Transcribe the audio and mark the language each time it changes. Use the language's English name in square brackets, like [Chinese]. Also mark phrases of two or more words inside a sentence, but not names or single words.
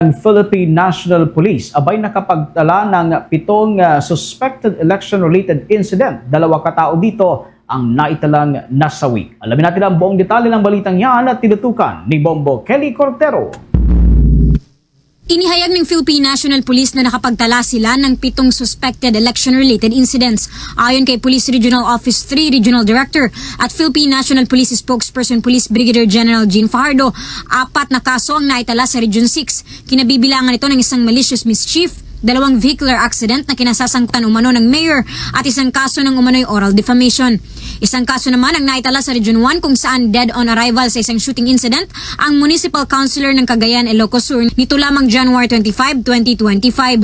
[Filipino] Ang Philippine National Police abay nakapagtala ng 7 [English] suspected election-related incident. [Filipino] 2 katao dito ang naitalang nasawi. Alamin natin ang buong detalye ng balitang yan at tinutukan ni Bombo Kelly Cortero. Inihayag ng Philippine National Police na nakapagtala sila ng 7 [English] suspected election-related incidents. [Filipino] Ayon kay Police Regional Office 3 Regional Director at Philippine National Police Spokesperson Police Brigadier General Jean Fajardo, 4 na kaso ang naitala sa Region 6. Kinabibilangan ito ng isang [English] malicious mischief, [Filipino] 2 [English] vehicular accident [Filipino] na kinasasangkutan umano ng mayor at 1 kaso ng umano'y [English] oral defamation. [Filipino] 1 kaso naman ang naitala sa Region 1 kung saan [English] dead on arrival [Filipino] sa isang [English] shooting incident [Filipino] ang [English] Municipal Councilor [Filipino] ng Cagayan, Ilocos Sur nito lamang January 25, 2025.